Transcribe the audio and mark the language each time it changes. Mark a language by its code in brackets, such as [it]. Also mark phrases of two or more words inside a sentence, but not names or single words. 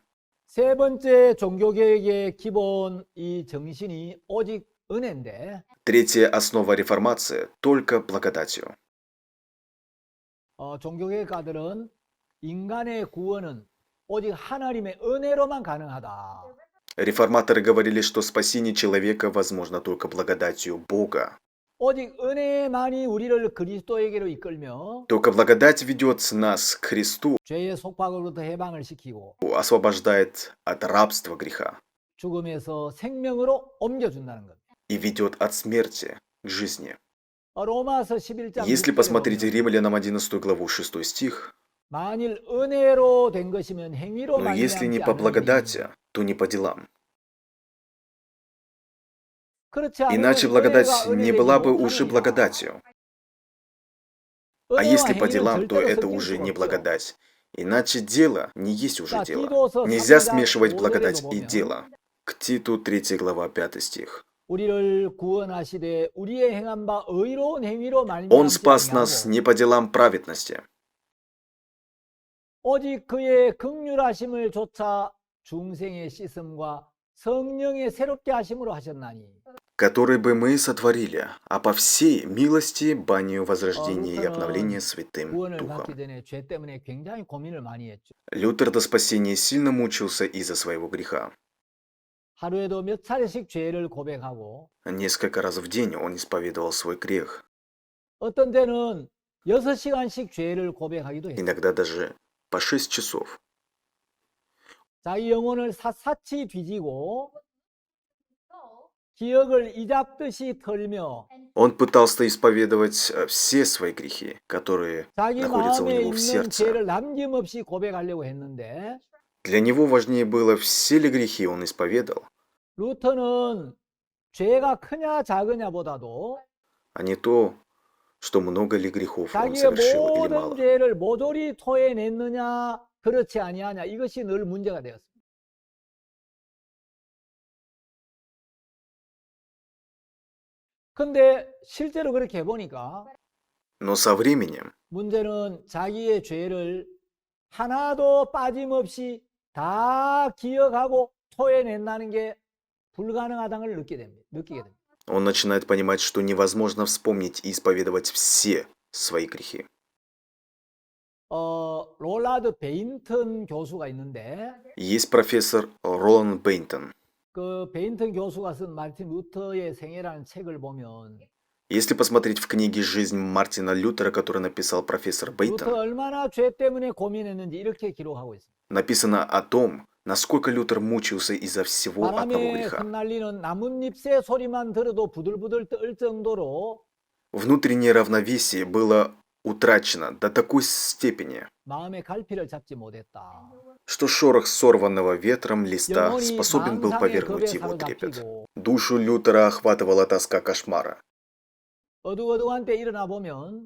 [ko] 세 번째 종교개혁의 기본 이 정신이 오직 은혜인데 [ru] Третья основа реформации – только благодатью. [ko] 종교개혁가들은 인간의 구원은 오직 하나님의 은혜로만 가능하다. [ru] Реформаторы говорили, что спасение человека возможно только благодатью Бога. [ko] 오직 은혜만이 우리를 그리스도에게로 이끌며 [ru] Только благодать ведет нас к Христу, [ko] 죄의 속박으로부터 해방을 시키고 [ru] освобождает от рабства греха [ko] 죽음에서 생명으로 옮겨준다는 것. [ru] и ведет от смерти к жизни. [ko] 로마서 11장 [ru] Если [ko] 6절에 [ru] посмотреть [ko] 보면 [ru] Римлянам 11 главу 6 стих, [ko] 만일 은혜로 된 것이면 행위로 [ru] но если не [ko] 말미암지 [ru] по [ko] 않으니 [ru] благодати, то не по делам. [ko] 그렇지 않으면 [ru] Иначе благодать [ko] 은혜가 [ru] не [ko] 은혜되지 [ru] была бы уже [ko] 못하느니라. [ru] благодатью. А [ko] 은혜와 [ru] если по [ko] 행위는 [ru] делам, то [ko] 절대로 [ru] это [ko] 섞일 [ru] уже [ko] 수가 [ru] не [ko] 없죠. [ru] благодать. Иначе дело не есть уже [ko] 자, [ru] дело. [ko] 디도서 [ru] Нельзя [ko] 3장 [ru] смешивать [ko] 5절에도 [ru] благодать и [ko] 보면 [ru] дело. К Титу 3 глава 5 стих. [ko] 우리를 구원하시되 우리의 행한 바 의로운 행위로 [ru] Он [ko] 말미암지 [ru] спас нас [ko] 아니하고 [ru] не по делам праведности, [ko] 오직 그의 긍휼하심을 조차 중생의 씻음과 성령의 새롭게 하심으로 하셨나니. [ru] который бы мы сотворили, а по всей милости банию возрождения и [ko] 루터는 [ru] обновления Святым [ko] 구원을 [ru] Духом. [ko] 받기 전에 죄 때문에 굉장히 고민을 많이 했죠. [ru] Лютер до спасения сильно мучился из-за своего греха. [ko] 하루에도 몇 차례씩 죄를 고백하고 [ru] Несколько раз в день он исповедовал свой грех, [ko] 어떤 때는 6시간씩 죄를 고백하기도 했어요. [ru] иногда даже по 6 часов. [ko] 자기 영혼을 샅샅이 뒤지고 기억을 이잡듯이 털며 [ru] Он пытался исповедовать все свои грехи, которые [ko] 자기 [ru] находятся у [ko] 마음에 [ru] него в [ko] 있는 [ru] сердце. [ko] 죄를 남김없이 고백하려고 했는데 [ru] Для него важнее было, все ли грехи он исповедал, [ko] 루터는 죄가 크냐 작으냐보다도 [ru] а не то, что много ли грехов он [ko] 자기의 [ru] совершил или [ko] 모든 [ru] мало. [ko] 죄를 모조리 토해냈느냐 그렇지 아니하냐 이것이 늘 문제가 되었습니다. 근데 실제로 그렇게 해보니까 [ru] Но со временем [ko] 문제는 자기의 죄를 하나도 빠짐없이 다 기억하고 토해낸다는 게 불가능하다는 걸 느끼게 됩니다. [ru] он начинает понимать, что невозможно вспомнить и исповедовать все свои грехи. [ko] 롤라드 베인턴 교수가 있는데 [ru] Есть профессор Роланд Бейнтон. [ko] 그 베인턴 교수가 쓴 마틴 루터의 생애라는 책을 보면 [ru] Если посмотреть в книге «Жизнь Мартина Лютера», которую написал профессор [ko] 루터가 [ru] Бейтон, [ko] 얼마나 죄 때문에 고민했는지 이렇게 기록하고 있습니다. [ru] написано о том, насколько Лютер мучился из-за всего одного [ko] 바람에 [ru] греха. [ko] 흩날리는 나뭇잎새 소리만 들어도 부들부들 떨 정도로 [ru] Внутреннее равновесие было утрачено до такой степени, [ko] 마음의 갈피를 잡지 못했다. [ru] что шорох сорванного ветром листа [ko] 영혼이 [ru] способен был [ko] 망상의 [ru] повергнуть [ko] 겁에 [ru] его трепет. [ko] 사로잡히고 [ru] Душу Лютера охватывала тоска кошмара. [ko] 어두어두한 때 일어나 보면